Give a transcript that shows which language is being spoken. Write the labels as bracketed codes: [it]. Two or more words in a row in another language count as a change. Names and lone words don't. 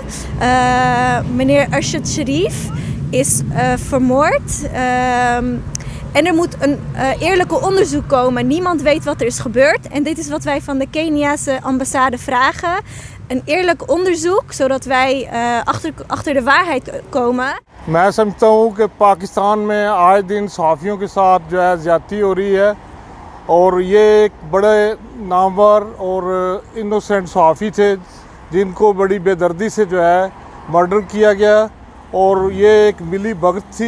[nl] Meneer Arshad Sharif is vermoord en er moet een eerlijke onderzoek komen. Niemand weet wat er is gebeurd en dit is wat wij van de Keniaanse ambassade vragen. Een eerlijk onderzoek zodat wij achter de waarheid komen. [ur] میں سمجھتا ہوں کہ پاکستان میں آئے دن صحافیوں کے ساتھ جو ہے زیادتی ہو رہی ہے اور یہ ایک بڑے نامور اور انوسینٹ صحافی تھے جن کو بڑی بےدردی سے جو ہے مرڈر کیا گیا اور یہ ایک ملی بھگت تھی.